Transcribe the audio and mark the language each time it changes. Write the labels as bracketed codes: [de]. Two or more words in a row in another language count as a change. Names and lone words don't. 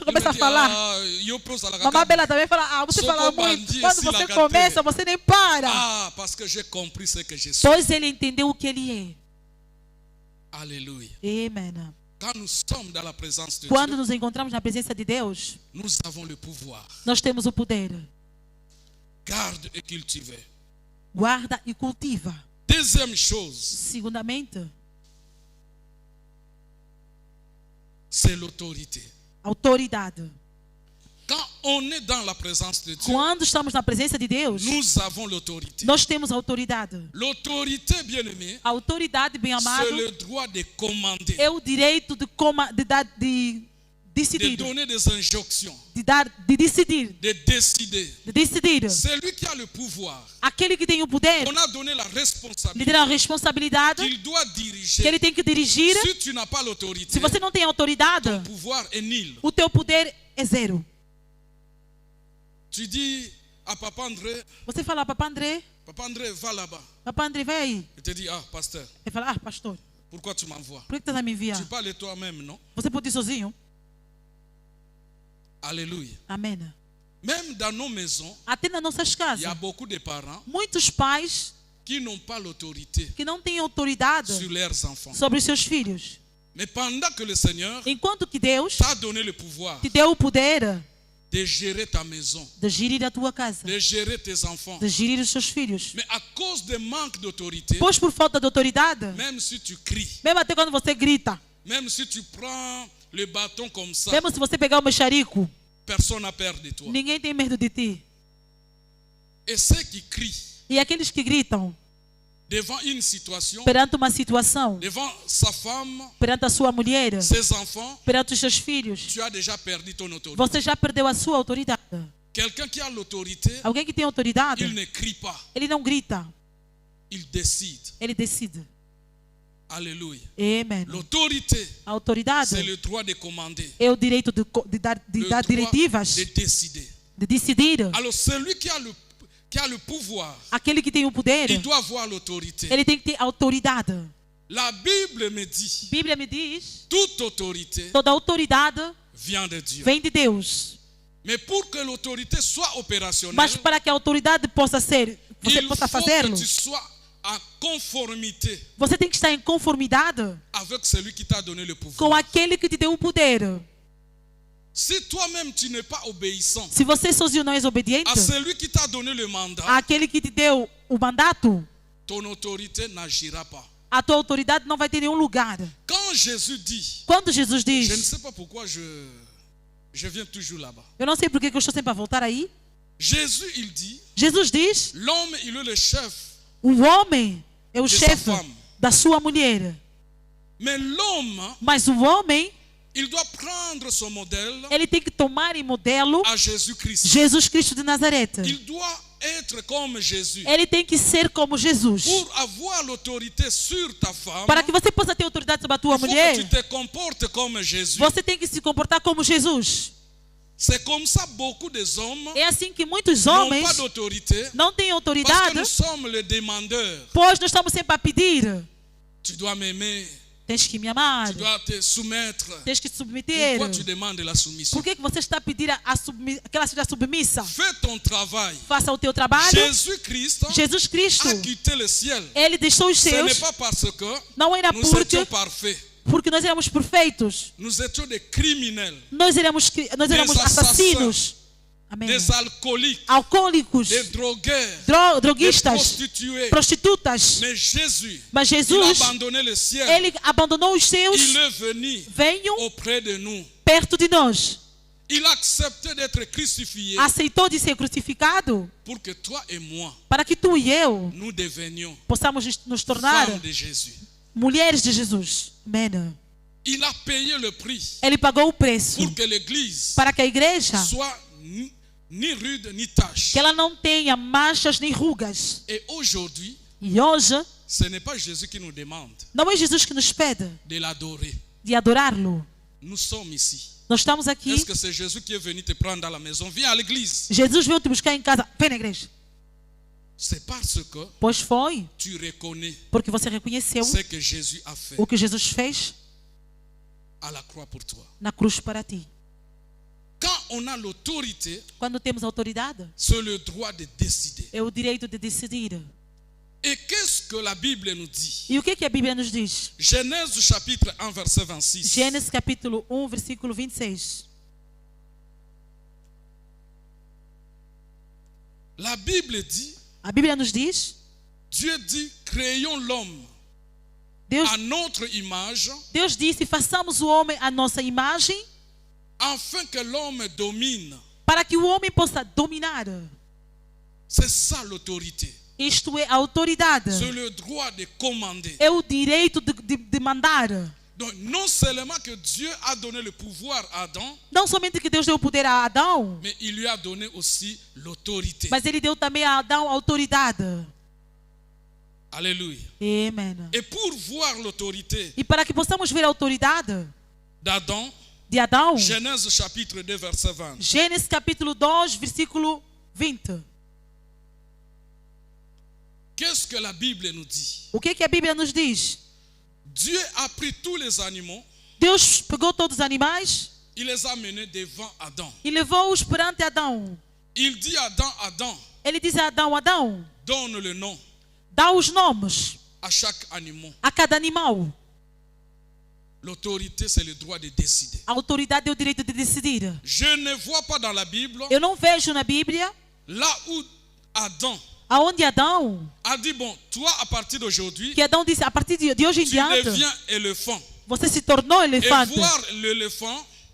[fr] il me [pt] começa a [fr] dit, [pt] falar, [fr] ah, yo pose à la [pt] mamãe caca. Bela também fala: ah, você Sou fala como muito. bandido, Quando se você lagarteia. começa, você nem para. [fr] Ah, parce que j'ai compris ce que je suis. [pt] Pois ele entendeu o que ele é. [fr] Alléluia. [pt] Amen. [fr] Quand nous sommes dans la présence de [pt] Quando [fr] Dieu, [pt] nos encontramos na presença de Deus, [fr] nous avons le pouvoir. [pt] nós temos o poder. [fr] Garde et cultive. [pt] Guarda e cultiva. [fr] Deuxième chose, [pt] Segundamente, [fr] c'est l'autorité. [pt] autoridade. [fr] Quand on est dans la présence de Dieu, [pt] Quando estamos na presença de Deus, [fr] nous avons l'autorité. [pt] nós temos autoridade. [fr] L'autorité, bien-aimée, [pt] A autoridade, bem amado, [fr] c'est le droit de commander, [pt] é o direito de de decidir, [fr] donner des injonctions, [pt] de decidir, [fr] de décider. [pt] de decidir. [fr] C'est lui qui a le pouvoir. [pt] Aquele que tem o poder, [fr] On a donné la [pt] lhe [fr] responsabilité [pt] dá a responsabilidade [fr] qu'il doit [pt] que [fr] diriger. [pt] ele tem que dirigir. [fr] Si tu n'as pas l'autorité, [pt] Se você não tem autoridade, [fr] ton pouvoir est nul. [pt] o teu poder é zero. [fr] Tu dis à Papa André, [pt] Você fala: Papa André, [fr] va là-bas. [pt] Papa André, vai aí. [fr] Il te dit, ah, pasteur, [pt] Ele fala: ah, pastor, [fr] pourquoi tu m'envoies? [pt] por que estás a me enviar? [fr] Tu parles toi-même, non? [pt] Você pode ir sozinho? [fr] Alléluia. [pt] Amém. [fr] Même dans nos maisons, [pt] Até nas nossas [fr] il y [pt] casas, [fr] a beaucoup de parents [pt] muitos pais [fr] qui n'ont pas l'autorité [pt] que não têm autoridade [fr] sur leurs enfants. [pt] sobre os seus filhos. [fr] Mais pendant que le Seigneur [pt] Enquanto que Deus [fr] t'a donné le pouvoir [pt] te deu o poder [fr] de gérer ta maison, [pt] de gerir a tua casa, [fr] de gérer tes enfants, [pt] de gerir os seus filhos. [fr] mais à cause de manque d'autorité, [pt] Pois por falta de autoridade, [fr] même si tu cries, [pt] mesmo até quando você grita, [fr] même si tu prends le bâton comme ça, [pt] mesmo se você pegar o mexerico, [fr] personne n'a peur de toi. [pt] ninguém tem medo de ti. [fr] Et ceux qui crient [pt] E aqueles que gritam [fr] devant une situation, [pt] perante uma situação, [fr] devant sa femme, [pt] perante a sua mulher, [fr] ses enfants, [pt] perante os seus filhos, [fr] tu as déjà perdu ton autorité. [pt] você já perdeu a sua autoridade. [fr] Quelqu'un qui a l'autorité, [pt] Alguém que tem autoridade, [fr] il ne crie pas, [pt] ele não grita, [fr] il décide. [pt] ele decide. [fr] Alléluia. [pt] Amen. [fr] L'autorité, [pt] A autoridade [fr] c'est le droit de commander, [pt] é o direito de dar [fr] le droit [pt] diretivas, [fr] de décider. [pt] de decidir. [fr] Alors celui qui a le pouvoir, [pt] Aquele que tem o poder, [fr] il doit avoir l'autorité. [pt] ele tem que ter autoridade. [fr] La Bible me dit, [pt] A Bíblia me diz, [fr] toute autorité [pt] toda autoridade [fr] vient de Dieu. [pt] vem de Deus. [fr] Mais pour que l'autorité soit opérationnelle, [pt] Mas para que a autoridade possa ser, você [fr] il [pt] possa [fr] faut [pt] fazê-lo, [fr] que tu sois en conformité [pt] você tem que estar em conformidade [fr] avec celui qui t'a donné le [pt] com [fr] pouvoir. [pt] aquele que te deu o poder. [fr] Si toi-même tu n'es pas obéissant [pt] Se você sozinho não é obediente [fr] à celui qui t'a donné le mandat, [pt] àquele que te deu o mandato, [fr] ton autorité n'agira pas. [pt] a tua autoridade não vai ter nenhum lugar. [fr] Quand Jésus dit, [pt] Quando Jesus [fr] je ne [pt] diz, [fr] sais pas pourquoi je viens toujours là-bas. [pt] eu não sei por que eu estou sempre a voltar aí. [fr] Jésus, il dit, [pt] Jesus diz, [fr] l'homme, il est le chef, [pt] o homem é o [fr] De [pt] chefe [fr] sua femme. [pt] da sua mulher. [fr] mais l'homme, [pt] Mas o homem, [fr] il doit prendre son modèle [pt] ele tem que tomar em modelo [fr] à Jésus-Christ. [pt] Jesus Cristo de Nazaré. [fr] Il doit être comme Jésus. [pt] Ele tem que ser como Jesus. [fr] Pour avoir l'autorité sur ta femme, [pt] Para que você possa ter autoridade sobre a tua [fr] il faut que [pt] mulher, [fr] tu te comportes comme Jésus. [pt] você tem que se comportar como Jesus. [fr] C'est comme ça beaucoup des hommes [pt] É assim que muitos [fr] n'ont [pt] homens [fr] pas d'autorité [pt] não têm [fr] parce que [pt] autoridade, [fr] nous sommes les demandeurs. [pt] pois nós estamos sempre a pedir. [fr] Tu dois m'aimer, [pt] Tens que me amar, [fr] tu dois te soumettre. [pt] tens que te submeter. [fr] Pourquoi tu demandes la soumission? [pt] Por que você está a pedir que ela seja submissa? [fr] Fais ton travail. [pt] Faça o teu trabalho. [fr] Jésus-Christ [pt] Jesus Cristo, [fr] a quitté le ciel. [pt] ele deixou os [fr] Ce n'est [pt] seus, [fr] pas parce que [pt] não era [fr] nous [pt] porque [fr] étions parfaits. [pt] nós éramos perfeitos. [fr] Nous étions des criminels, [pt] Nós éramos assassinos. Amém. [fr] des alcooliques, [pt] Alcoólicos, [fr] des drogueurs, des [pt] droguistas, [fr] prostituées. [pt] prostitutas. [fr] Mais Jésus, [pt] Mas [fr] il a [pt] Jesus, [fr] abandonné le ciel. [pt] ele abandonou os seus, [fr] Il est venu [pt] veio [fr] auprès de nous. [pt] perto de nós. [fr] Il a accepté d'être crucifié [pt] Aceitou de ser crucificado [fr] pour que toi et moi, [pt] para que tu e eu [fr] nous devenions [pt] possamos nos tornar [fr] femmes de Jésus. [pt] mulheres de Jesus. Amém. [fr] Il a payé le prix [pt] Ele pagou o preço [fr] pour que l'Église [pt] para que a igreja, [fr] soit ni rude ni tache. [pt] que ela não tenha manchas nem rugas. [fr] Et aujourd'hui, [pt] E hoje, [fr] ce n'est pas Jésus qui nous demande [pt] não é Jesus que nos pede [fr] de l'adorer. [pt] de adorá-lo. [fr] Nous sommes ici. [pt] Nós estamos aqui. [fr] Est-ce que c'est Jésus qui est venu te prendre à la maison? Viens à l'église. [pt] Jesus veio te buscar em casa. Vem na igreja. [fr] C'est parce que [pt] Pois foi, [fr] tu reconnais [pt] porque você reconheceu [fr] ce que Jésus a fait [pt] o que Jesus fez [fr] à la croix pour toi. [pt] na cruz para ti. [fr] Quand on a l'autorité, [pt] Quando temos autoridade, [fr] c'est le droit de décider. [pt] é o direito de decidir. [fr] Et qu'est-ce que la Bible nous dit? [pt] E o que a Bíblia nos diz? [fr] Genèse chapitre 1 verset 26. [pt] Gênesis capítulo 1, versículo 26. [fr] La Bible dit, [pt] A Bíblia nos diz, [fr] Dieu dit, créons l'homme [pt] Deus, [fr] à notre image, [pt] Deus disse, façamos o homem à nossa imagem, [fr] afin que l'homme domine. [pt] para que o homem possa dominar. [fr] C'est ça l'autorité. [pt] Isto é a autoridade. [fr] C'est le droit de commander. [pt] É o direito de mandar. [fr] Donc non seulement que Dieu a donné le pouvoir à Adam, [pt] Não somente que Deus deu o poder a Adão, [fr] mais il lui a donné aussi l'autorité. [pt] mas ele deu também a Adão a autoridade. [fr] Alléluia. [pt] Amém. [fr] Et pour voir l'autorité [pt] E para que possamos ver a autoridade [fr] d'Adam, [pt] de Adão, [fr] Genèse chapitre 2 verset 20. [pt] Gênesis capítulo 2, versículo 20. [fr] Qu'est-ce que la Bible nous dit? [pt] O que a Bíblia nos diz? [fr] Dieu a pris tous les animaux, [pt] Deus pegou todos os animais [fr] il les a menés devant Adam. [pt] e levou-os perante Adão. [fr] Il dit à Adam, Adam, [pt] Ele diz a Adão, Adão, [fr] donne le nom [pt] dá os nomes [fr] à chaque animal. [pt] a cada animal. [fr] L'autorité, c'est le droit de décider. [pt] A autoridade é o direito de decidir. [fr] Je ne vois pas dans la Bible [pt] Eu não vejo na Bíblia [fr] là où Adam [pt] aonde Adão, [fr] a dit, bon, toi à partir d'aujourd'hui, [pt] que Adão disse, a partir de hoje em [fr] tu [pt] diante, [fr] deviens éléphant. [pt] você se tornou [fr] Et [pt] elefante. [fr] voir l'éléphant,